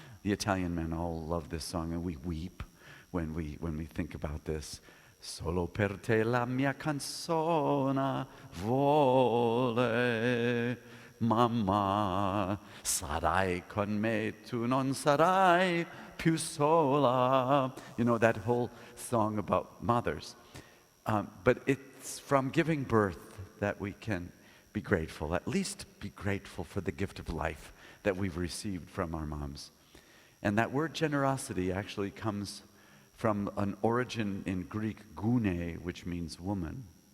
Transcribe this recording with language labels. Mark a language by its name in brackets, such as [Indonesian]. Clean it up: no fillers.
[English] The Italian men all love this song, and we weep when we think about this. [Italian] Solo per te la mia canzone vuole, mamma, sarai con me, tu non sarai più sola. [English] That whole song about mothers. But it's from giving birth that we can be grateful, at least be grateful for the gift of life that we've received from our moms. And that word generosity actually comes from an origin in Greek, gune, which means woman.